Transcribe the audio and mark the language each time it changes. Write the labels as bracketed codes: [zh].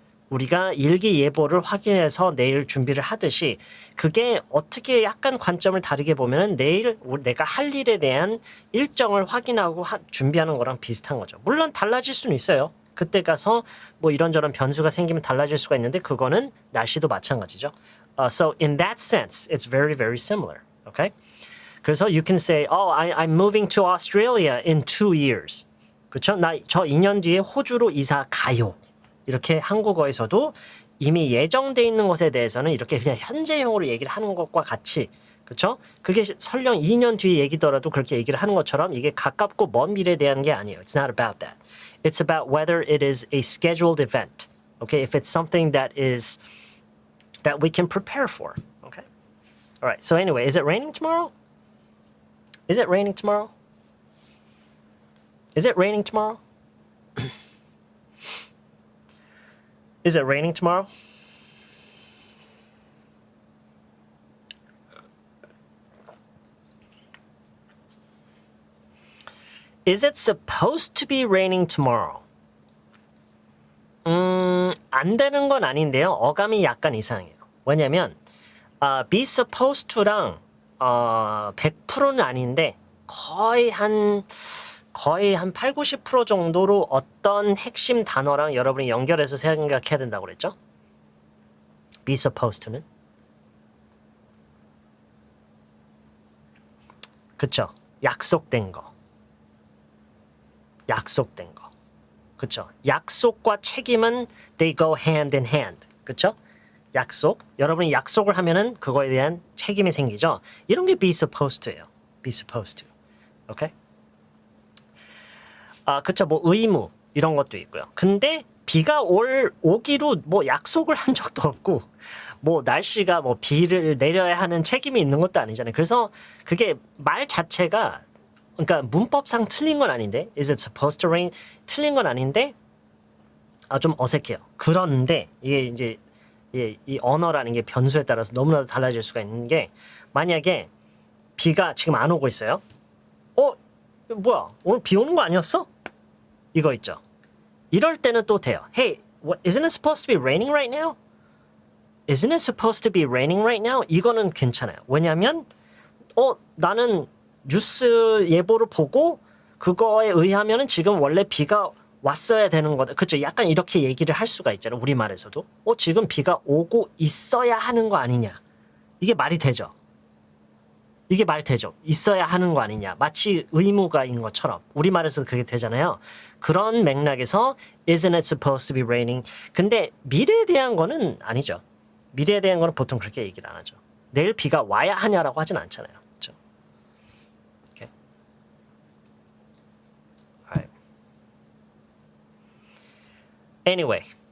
[ko] 우리가 일기예보를 확인해서 내일 준비를 하듯이 그게 어떻게 약간 관점을 다르게 보면은 내일 내가 할 일에 대한 일정을 확인하고 준비하는 거랑 비슷한 거죠. 물론 달라질 수는 있어요. 그때 가서 뭐 이런저런 변수가 생기면 달라질 수가 있는데 그거는 날씨도 마찬가지죠. [en] So in that sense, it's very, very similar. Okay? [ko] 그래서 [en] you can say, I'm moving to Australia in 2 years. [ko] 그렇죠? 저 2년 뒤에 호주로 이사 가요. 이렇게 한국어에서도 이미 예정돼 있는 것에 대해서는 이렇게 그냥 현재형으로 얘기를 하는 것과 같이 그렇죠? 그게 설령 2년 뒤에 얘기더라도 그렇게 얘기를 하는 것처럼 이게 가깝고 먼 미래에 대한 게 아니에요. [en] It's not about that. It's about whether it is a scheduled event. Okay, if it's something that we can prepare for. Okay. All right. So anyway, is it raining tomorrow? Is it raining tomorrow? Is it raining tomorrow? Is it raining tomorrow? Is it supposed to be raining tomorrow? [ko] 안 되는 건 아닌데요. 어감이 약간 이상해요. 왜냐면 be supposed to랑 100%는 아닌데 거의 한 8, 90% 정도로 어떤 핵심 단어랑 여러분이 연결해서 생각해야 된다고 그랬죠? be supposed to는. 그쵸? 약속된 거. 약속된 거. 그쵸? 약속과 책임은 [en] they go hand in hand. [ko] 그쵸? 약속. 여러분이 약속을 하면은 그거에 대한 책임이 생기죠? 이런 게 be supposed to예요. be supposed to. 오케이? 그쵸? 뭐 의무 이런 것도 있고요. 근데 비가 오기로 뭐 약속을 한 적도 없고 뭐 날씨가 뭐 비를 내려야 하는 책임이 있는 것도 아니잖아요. 그래서 그게 말 자체가 그러니까 문법상 틀린 건 아닌데 [en] is it supposed to rain? [ko] 틀린 건 아닌데 좀 어색해요. 그런데 이게 이제 이 언어라는 게 변수에 따라서 너무나도 달라질 수가 있는 게 만약에 비가 지금 안 오고 있어요. 뭐야? 오늘 비 오는 거 아니었어? 이거 있죠. 이럴 때는 또 돼요. [en] Hey, isn't it supposed to be raining right now? Isn't it supposed to be raining right now? [ko] 이거는 괜찮아요. 왜냐하면 나는 뉴스 예보를 보고 그거에 의하면은 지금 원래 비가 왔어야 되는 거다. 그쵸? 약간 이렇게 얘기를 할 수가 있잖아요. 우리말에서도. 지금 비가 오고 있어야 하는 거 아니냐. 이게 말이 되죠. 이게 말 되죠. 있어야 하는 거 아니냐. 마치 의무가인 것처럼. 우리말에서도 그게 되잖아요. 그런 맥락에서 [en] Isn't it supposed to be raining? [ko] 근데 미래에 대한 거는 아니죠. 미래에 대한 거는 보통 그렇게 얘기를 안 하죠. 내일 비가 와야 하냐라고 하진 않잖아요. 그렇죠? Okay. [en] Alright. Anyway.